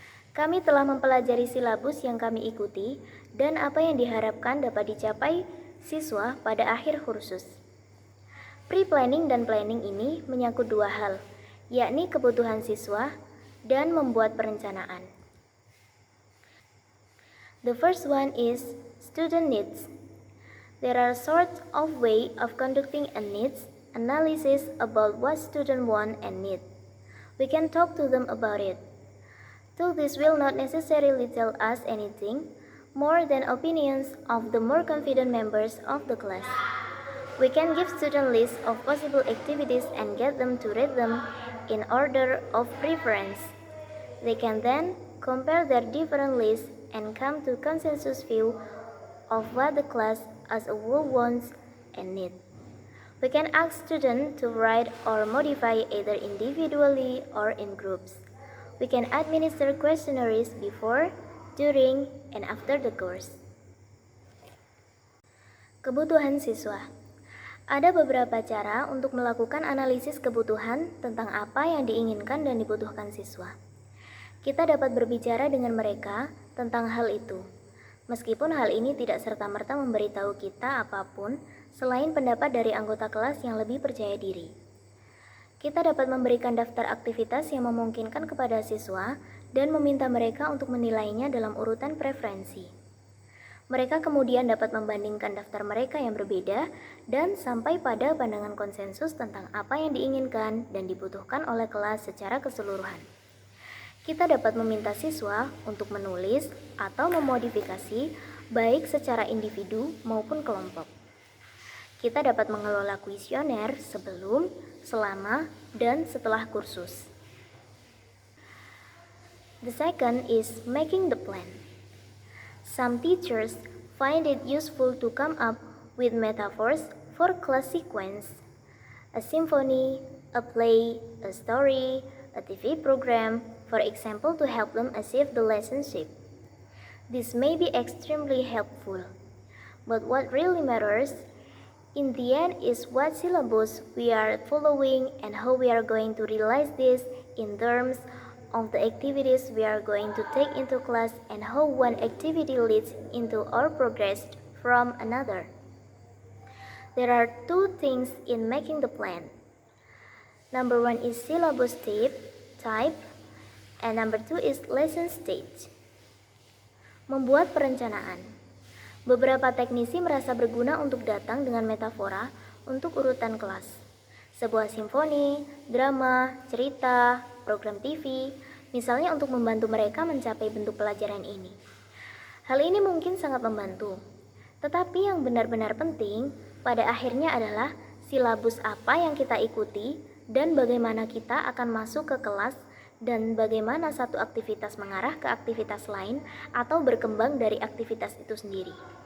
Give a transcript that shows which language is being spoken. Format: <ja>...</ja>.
<id>Kami telah mempelajari silabus yang kami ikuti dan apa yang diharapkan dapat dicapai siswa pada akhir kursus. Pre-planning dan planning ini menyangkut dua hal, yakni kebutuhan siswa dan membuat perencanaan.</id> <en>The first one is student needs. There are sorts of way of conducting a needs analysis about what students want and need. We can talk to them about it. Though this will not necessarily tell us anything more than opinions of the more confident members of the class. We can give student lists of possible activities and get them to read them in order of preference. They can then compare their different lists and come to consensus view of what the class as a whole wants and needs. We can ask students to write or modify either individually or in groups. We can administer questionnaires before, during, and after the course.</en> <id>Kebutuhan siswa. Ada beberapa cara untuk melakukan analisis kebutuhan tentang apa yang diinginkan dan dibutuhkan siswa. Kita dapat berbicara dengan mereka tentang hal itu, meskipun hal ini tidak serta-merta memberitahu kita apapun selain pendapat dari anggota kelas yang lebih percaya diri. Kita dapat memberikan daftar aktivitas yang memungkinkan kepada siswa dan meminta mereka untuk menilainya dalam urutan preferensi. Mereka kemudian dapat membandingkan daftar mereka yang berbeda dan sampai pada pandangan konsensus tentang apa yang diinginkan dan dibutuhkan oleh kelas secara keseluruhan. Kita dapat meminta siswa untuk menulis atau memodifikasi baik secara individu maupun kelompok. Kita dapat mengelola kuesioner sebelum, selama, dan setelah kursus.</id> <en>The second is making the plan. Some teachers find it useful to come up with metaphors for class sequence. A symphony, a play, a story, a TV program, for example, to help them achieve the lesson shape. This may be extremely helpful, but what really matters in the end is what syllabus we are following and how we are going to realize this in terms of the activities we are going to take into class and how one activity leads into our progress from another. There are two things in making the plan. Number one is syllabus type, and number two is lesson stage.</en> <id>Membuat perencanaan. Beberapa teknisi merasa berguna untuk datang dengan metafora untuk urutan kelas. sebuah simfoni, drama, cerita, program TV, misalnya untuk membantu mereka mencapai bentuk pelajaran ini. Hal ini mungkin sangat membantu, tetapi yang benar-benar penting pada akhirnya adalah silabus apa yang kita ikuti dan bagaimana kita akan masuk ke kelas dan bagaimana satu aktivitas mengarah ke aktivitas lain atau berkembang dari aktivitas itu sendiri.</id>